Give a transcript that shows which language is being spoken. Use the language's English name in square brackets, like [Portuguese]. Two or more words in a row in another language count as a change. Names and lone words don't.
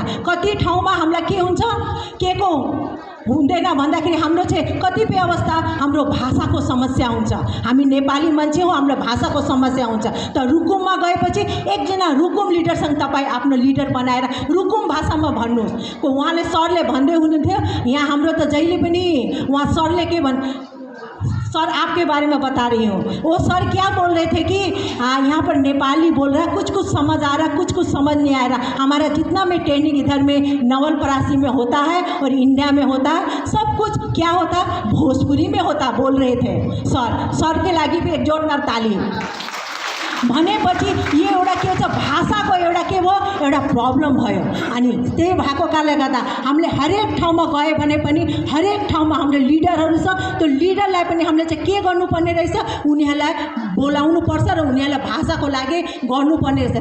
[Nepali] कति ठाउँमा हामीलाई के हुन्छ, के को हुँदैन भन्दाखेरि हाम्रो चाहिँ कतिपय अवस्था हाम्रो भाषाको समस्या हुन्छ। हामी नेपाली मान्छे हो, हाम्रो भाषाको समस्या हुन्छ। त रुकुममा गएपछि एकजना रुकुम लिडरसँग तपाईँ आफ्नो लिडर बनाएर रुकुम भाषामा भन्नुहोस्। उहाँले सरले भन्दै हुनुहुन्थ्यो, यहाँ हाम्रो त जहिले पनि उहाँ सरले के [Hindi] सर आपके बारे में बता रही हूँ। वो सर क्या बोल रहे थे कि यहाँ पर नेपाली बोल रहा है, कुछ कुछ समझ आ रहा, कुछ कुछ समझ नहीं आ रहा। हमारा जितना में ट्रेनिंग इधर में नवलपरासी में होता है और इंडिया में होता है, सब कुछ क्या होता है भोजपुरी में होता बोल रहे थे सर के लागि भी एक जोरदार ताली। [Nepali] भनेपछि यो एउटा के छ, भाषाको एउटा के भयो, एउटा प्रब्लम भयो। अनि त्यही भएको कारणले गर्दा हामीले हरेक ठाउँमा गए भने पनि हरेक ठाउँमा हाम्रो लिडरहरू छ, त्यो लिडरलाई पनि हामीले चाहिँ के गर्नुपर्ने रहेछ, उनीहरूलाई बोलाउनु पर्छ र उनीहरूलाई भाषाको लागि गर्नुपर्ने रहेछ।